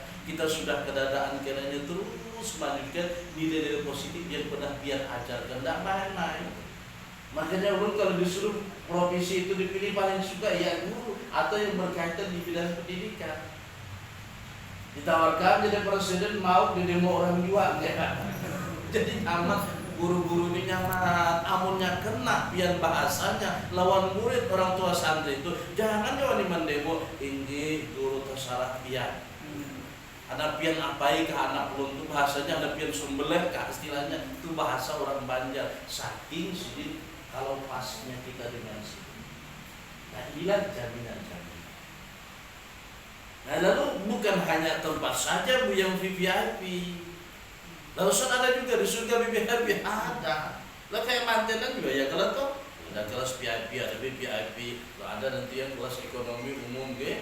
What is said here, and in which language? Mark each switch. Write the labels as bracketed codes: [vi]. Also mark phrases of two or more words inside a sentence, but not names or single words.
[id] Kita sudah kedadaan kenanya terus melanjutkan nilai-nilai positif yang pernah pian ajarkan, tidak main-main. Makanya ulun kalau disuruh profesi itu dipilih paling suka ya guru atau yang berkaitan di bidang pendidikan. Ditawarkan jadi presiden mau di demo orang juang ya. [bjn] Jadi amat guru-guru ini nyaman, amunnya kena pian bahasanya lawan murid orang tua santri itu jangan jauh di mendemo ini guru terserah pian. Ada pian apai ke anak ulun itu bahasanya, ada pian sumbeleh ke istilahnya itu bahasa orang Banjar. [id] Saking sedih kalau pasnya kita dengan sini. Nah inilah jaminan-jaminan. Nah lalu bukan hanya tempat saja Bu yang VIP. Lalu ada juga di surga VIP ada. Lah kayak mantenan juga ya kalau tuh ada kelas VIP, ada VIP, ada nanti yang kelas ekonomi umum ge.